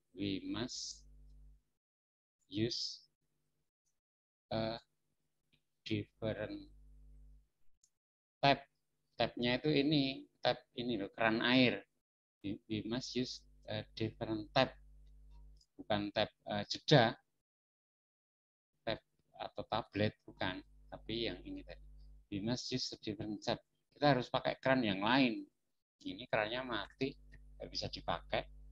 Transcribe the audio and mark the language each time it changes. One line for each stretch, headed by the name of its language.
English: We must use a different tap.
Indonesian: Tapnya itu ini, tap ini loh, keran air.
English: We must use a different tap.
Indonesian: Bukan tap jeda, tap atau tablet, bukan. Tapi yang ini tadi.
English: We must use a different tap.
Indonesian: Kita harus pakai keran yang lain. Ini kerannya mati, nggak bisa dipakai.